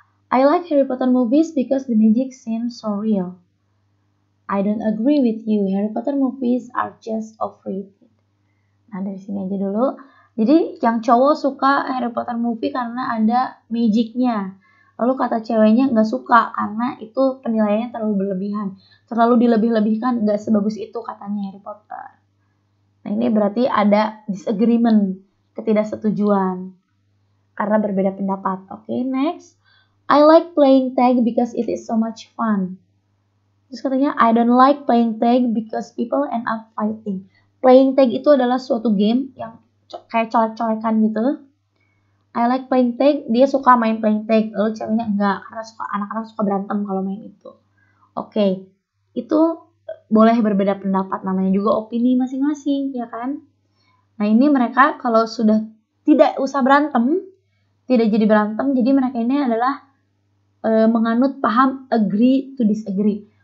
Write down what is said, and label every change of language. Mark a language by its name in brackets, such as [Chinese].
[English] I like Harry Potter movies because the magic seems so real. I don't agree with you. Harry Potter movies are just overrated. [Indonesian] Nah, dari sini aja dulu. Jadi, yang cowok suka Harry Potter movie karena ada magicnya. Lalu kata ceweknya nggak suka karena itu penilaiannya terlalu berlebihan. Terlalu dilebih-lebihkan, nggak sebagus itu katanya Harry Potter. Nah, ini berarti ada disagreement, ketidaksetujuan. Karena berbeda pendapat. Oke, next. [English] I like playing tag because it is so much fun. [Indonesian] Terus katanya, [English] I don't like playing tag because people end up fighting. [Indonesian] Playing tag itu adalah suatu game yang kayak colek-colekan gitu. [English] I like playing tag, [Indonesian] dia suka main [English] playing tag. [Indonesian] Lalu ceweknya enggak, karena anak-anak suka berantem kalau main itu. Oke, itu boleh berbeda pendapat, namanya juga opini masing-masing, ya kan? Nah, ini mereka kalau sudah tidak usah berantem, tidak jadi berantem, jadi mereka ini adalah menganut paham [English] agree to disagree.